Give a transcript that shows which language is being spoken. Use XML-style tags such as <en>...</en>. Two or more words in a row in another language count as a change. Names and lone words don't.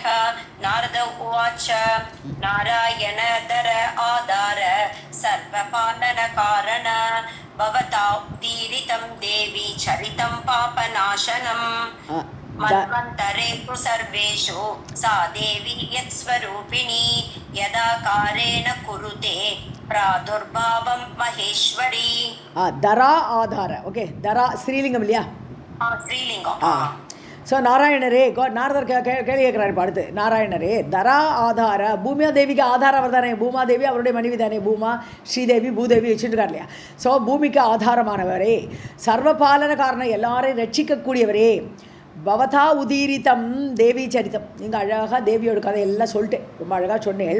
<sa>नारद उवाच नारायणधर आधार सर्वपालनकारण भवता उदीरितं देवी चरितं पापनाशनम् मन्वन्तरेषु सर्वेषु सा देवी यत्स्वरूपिणी यदाकारेण कुरुते प्रादुर्भावं महेश्वरी। दरा आधार, ओके,</sa> <ta>दरा ஸ்ரீலிங்கம் இல்லையா? ஸ்ரீலிங்கம். ஸோ நாராயணரே, நாரதர் கேள்வி கேட்குறாரு. இப்போ அடுத்து நாராயணரே</ta> <sa>धरा आधार,</sa> <ta>பூமியாதேவிக்கு ஆதாரம் அவர் தானே, பூமாதேவி அவருடைய மனைவி தானே, பூமா ஸ்ரீதேவி பூதேவி வச்சுருக்கார் இல்லையா. ஸோ பூமிக்கு ஆதாரமானவரே, சர்வபாலன காரணம், எல்லாரையும் ரட்சிக்கக்கூடியவரே,</ta> <sa>भवता उदीरितं देवी चरितम्,</sa> <ta>நீங்கள் அழகாக தேவியோட கதை எல்லாம் சொல்லிட்டேன், ரொம்ப அழகாக சொன்னேன்.</ta>